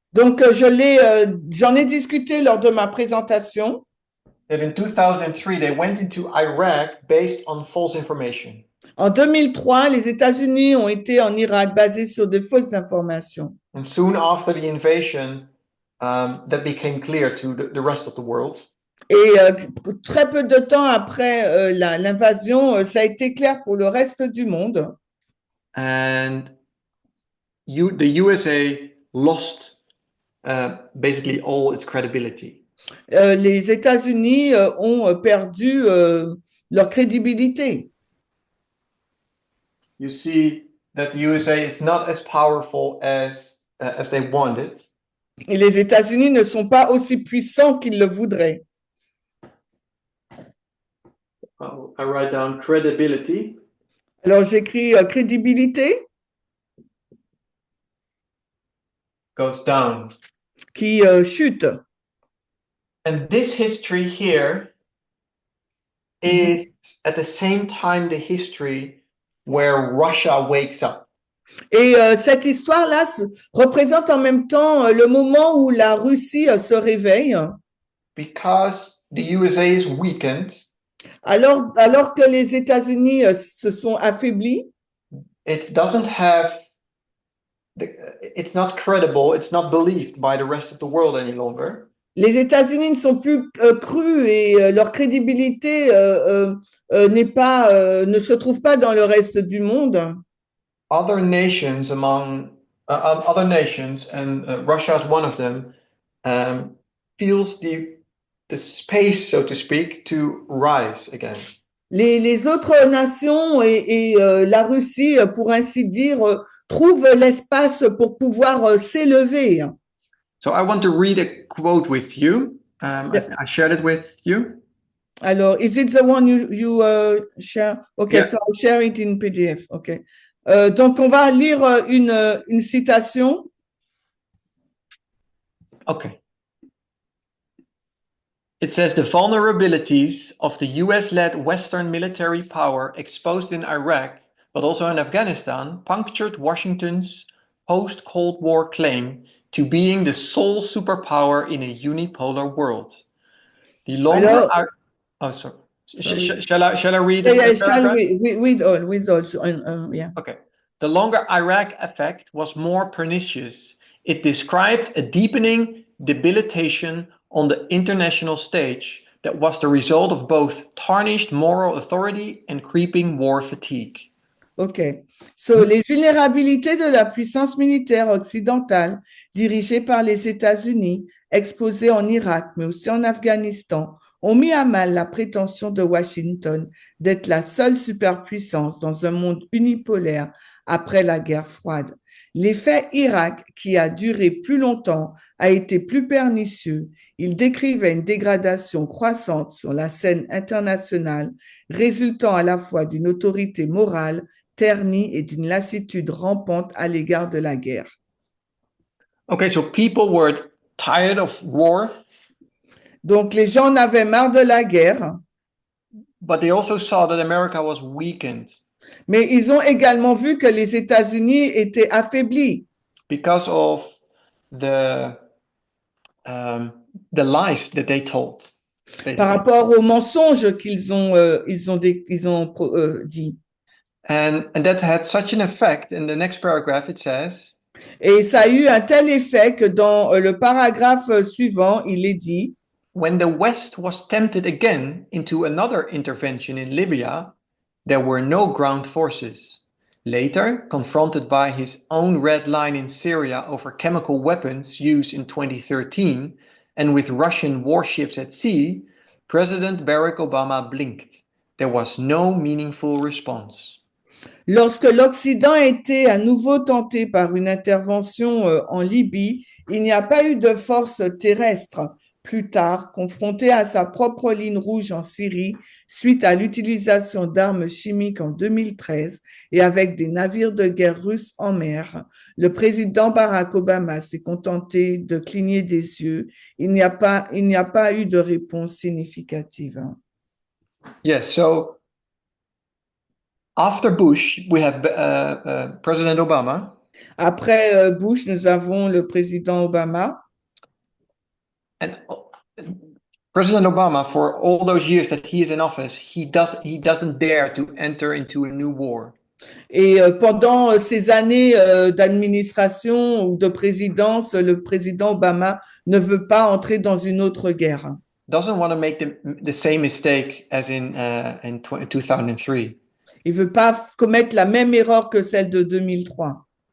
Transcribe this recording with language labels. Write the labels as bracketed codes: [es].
[fr] Donc, j'en ai discuté lors de ma présentation. [en] That in 2003, they went into Iraq based on false information. [fr] En 2003, les États-Unis ont été en Irak basés sur de fausses informations. [en] And soon after the invasion, that became clear to the rest of the world. [fr] Et très peu de temps après l'invasion, ça a été clair pour le reste du monde. [en] And the USA lost basically all its credibility. [fr] Les États-Unis ont perdu leur crédibilité. [en] You see that the USA is not as powerful as they wanted. [fr] Et les États-Unis ne sont pas aussi puissants qu'ils le voudraient. [en] I write down credibility. [fr] Alors j'écris crédibilité. [en] Goes down. [fr] Qui chute. [en] And this history here is at the same time the history where Russia wakes up. [fr] Et cette histoire-là représente en même temps le moment où la Russie se réveille. [en] Because the USA is weakened. [fr] Alors que les États-Unis se sont affaiblis. [en] It doesn't have. It's not credible. It's not believed by the rest of the world any longer. [fr] Les États-Unis ne sont plus crus et leur crédibilité ne se trouve pas dans le reste du monde. [en] Other nations other nations, and Russia is one of them, feels the space, so to speak, to rise again. [fr] Les autres nations et la Russie, pour ainsi dire, trouvent l'espace pour pouvoir s'élever. [en] So I want to read a quote with you. I shared it with you. Alors, is it the one you share? Okay, yeah. So I'll share it in PDF. Okay. [fr] Donc, on va lire une citation. [en] Okay. It says the vulnerabilities of the US-led Western military power exposed in Iraq, but also in Afghanistan, punctured Washington's post-Cold War claim to being the sole superpower in a unipolar world. The longer sorry. Shall I read it? Yeah, shall read all. Yeah. Okay. The longer Iraq effect was more pernicious. It described a deepening debilitation on the international stage that was the result of both tarnished moral authority and creeping war fatigue. OK. [fr] So, les vulnérabilités de la puissance militaire occidentale dirigée par les États-Unis, exposée en Irak, mais aussi en Afghanistan, ont mis à mal la prétention de Washington d'être la seule superpuissance dans un monde unipolaire après la guerre froide. L'effet Irak, qui a duré plus longtemps, a été plus pernicieux. Il décrivait une dégradation croissante sur la scène internationale, résultant à la fois d'une autorité morale ternie et d'une lassitude rampante à l'égard de la guerre. [en] Okay, so people were tired of war. [fr] Donc, les gens en avaient marre de la guerre. [en] But they also saw that America was weakened. [fr] Mais ils ont également vu que les États-Unis étaient affaiblis. [en] Because of the lies that they told. [fr] Par rapport aux mensonges qu'ils ont dit. [en] And that had such an effect. In the next paragraph, it says. [fr] Et ça a eu un tel effet que dans le paragraphe suivant, il est dit. [en] when the West was tempted again into another intervention in Libya, there were no ground forces. Later, confronted by his own red line in Syria over chemical weapons used in 2013 and with Russian warships at sea, President Barack Obama blinked. There was no meaningful response. [fr] Lorsque l'Occident a été à nouveau tenté par une intervention en Libye, il n'y a pas eu de force terrestre. Plus tard, confronté à sa propre ligne rouge en Syrie, suite à l'utilisation d'armes chimiques en 2013 et avec des navires de guerre russes en mer, le président Barack Obama s'est contenté de cligner des yeux. Il n'y a pas eu de réponse significative. [en] Yes, so after Bush, we have President Obama. [fr] Après Bush, nous avons le président Obama. [en] And President Obama, for all those years that he is in office, he doesn't dare to enter into a new war. [fr] Et pendant ces années d'administration ou de présidence, le président Obama ne veut pas entrer dans une autre guerre. [en] Doesn't want to make the same mistake as in 2003. [fr] Il veut pas commettre la même erreur que celle de 2003.